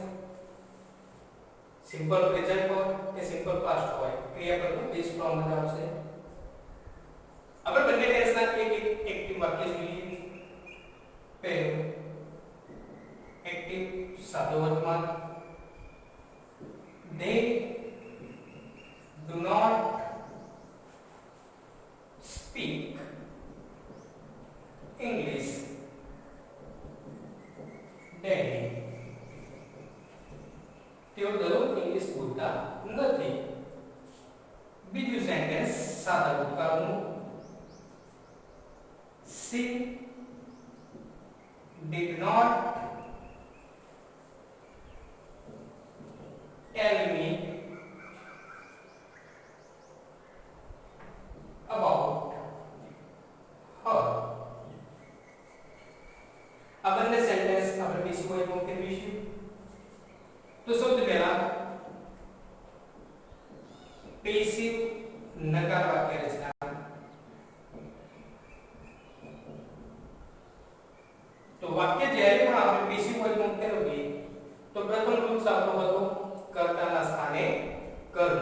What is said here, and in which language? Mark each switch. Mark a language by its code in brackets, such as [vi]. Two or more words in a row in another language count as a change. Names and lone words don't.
[en] simple present [gu] હોય કે [en] simple past [gu] હોય, ક્રિયાપદનું [en] base form [gu] જ આવશે. આપણે બંને ટેન્સના એક એક્ટિવ વાક્ય જોઈએ. પહેલું એક્ટિવ સાદો વર્તમાન. [en] They do not speak English daily. [gu] તેઓ દરરોજ ઇંગ્લિશ બોલતા નથી. બીજું સેન્ટેન્સ સાદા ભૂતકાળનું. [en] She did not tell me about her. [gu] આ બંને સેન્ટેન્સ આપણે બીસી કોઈ ફોર્મ ફેરવીશું. તો સૌથી પહેલા પેસિવ નકાર વાક્ય રચના. તો વાક્ય જ્યારે પણ આપણે પેસિવ કોઈ ફોર્મ ફેરવીએ તો પ્રથમ રૂલ્સ આપણો હતો કર્તાના સ્થાને કર્મ.